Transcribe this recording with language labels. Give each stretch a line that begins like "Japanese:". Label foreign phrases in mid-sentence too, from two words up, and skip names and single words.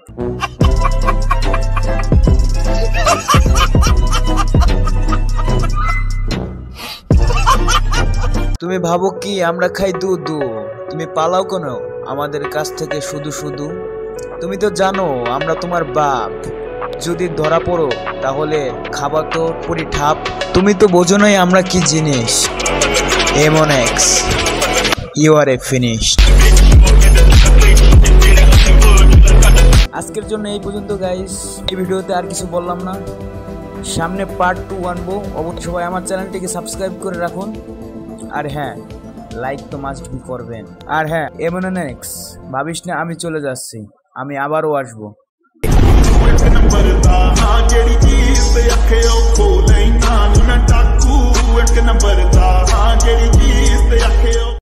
Bangla: তুমি ভাবো কি আমরা খাই দুধ? তুমি পালাও কেন আমাদের কাছ থেকে শুধু? তুমি তো জানো আমরা তোমার বাপ। যদি ধরা পড়ো তাহলে খাবা তো পুরি ঠাপ। তুমি তো বোঝো নাই আমরা কি জিনিস।
English: M1X, you are a finished.
Bangla: আজকের জন্য এই পর্যন্ত গাইস। এই ভিডিওতে আর কিছু বললাম না, সামনে পার্ট 2 আনবো। অবশ্যই সবাই আমার চ্যানেলটিকে সাবস্ক্রাইব করে রাখুন। আর হ্যাঁ, লাইক তো
English: must be
Bangla: করবেন। আর হ্যাঁ, M1X ভাবিস না আমি চলে যাচ্ছি, আমি আবারও আসবো।
Punjabi: ਜਿਹੜੀ ਚੀਜ਼ ਤੇ ਅੱਖੇ ਉਹ ਖੋਲੇ ਨਾ, ਮੈਂ ਟਾਕੂ ਇੱਕ ਨੰਬਰ ਦਾ। ਜਿਹੜੀ ਚੀਜ਼ ਤੇ ਅੱਖੇ